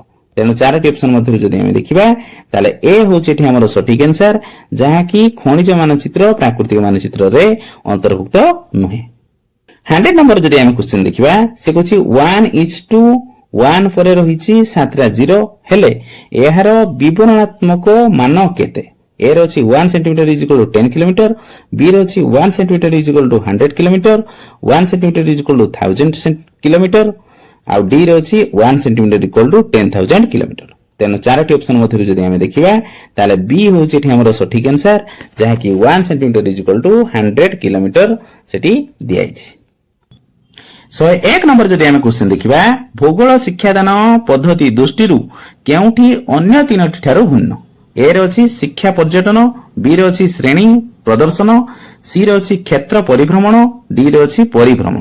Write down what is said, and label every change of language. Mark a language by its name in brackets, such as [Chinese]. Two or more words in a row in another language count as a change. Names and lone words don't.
[Odia] ତେଣୁ ଚାରୋଟି ଅପ୍ସନ ମଧ୍ୟରୁ ଯଦି ଆମେ ଦେଖିବା ତାହେଲେ ଏ ହେଉଛି ଏଠି ଆମର ସଠିକ ଆନସର ଯାହା କି ଖଣିଜ ମାନଚିତ୍ର ପ୍ରାକୃତିକ ମାନଚିତ୍ର ରେ ଅନ୍ତର୍ଭୁକ୍ତ ନୁହେଁ। 100 ନମ୍ବର ଯଦି ଆମେ କ୍ୱେସ୍ଚନ ଦେଖିବା ସେ କହୁଛି 1:1 ପରେ ରହିଛି 7ଟା 0 ହେଲେ ଏହାର ବିବରଣାତ୍ମକ ମାନ କେତେ। ଏ ର ଅଛି [English] 1 centimeter is equal to 10 kilometer, [Odia] ବି ର ଅଛି [English] 1 centimeter is equal to 100 kilometer, 1 centimeter is equal to 1000 kilometer, [Odia] ଆ ଡି ର ଅଛି [English] 1 centimeter equal to 10000 kilometer. [Odia] ତେଣୁ ଚାରୋଟି ଅପ୍ସନ ମଧ୍ୟରୁ ଯଦି ଆମେ ଦେଖିବା ତାହେଲେ ବି ହେଉଛି ଏଠି ଆମର ସଠିକ ଆନସର ଯାହା କି [English] 1 centimeter is equal to 100 kilometer [Odia] ସେଠି ଦିଆଇଛି। 101 ନମ୍ବର ଯଦି ଆମେ କ୍ୱେସ୍ଚନ ଦେଖିବା ଭୂଗୋଳ ଶିକ୍ଷାଦାନ ପଦ୍ଧତି ଦୃଷ୍ଟିରୁ କେଉଁଟି ଅନ୍ୟ ତିନୋଟି ଠାରୁ ଭିନ୍ନ। ଏ ର ଅଛି ଶିକ୍ଷା ପର୍ଯ୍ୟଟନ, ବି ର ଅଛି ଶ୍ରେଣୀ ପ୍ରଦର୍ଶନ, ସି ର ଅଛି କ୍ଷେତ୍ର ପରିଭ୍ରମଣ, ଡି ର ଅଛି ପରିଭ୍ରମଣ।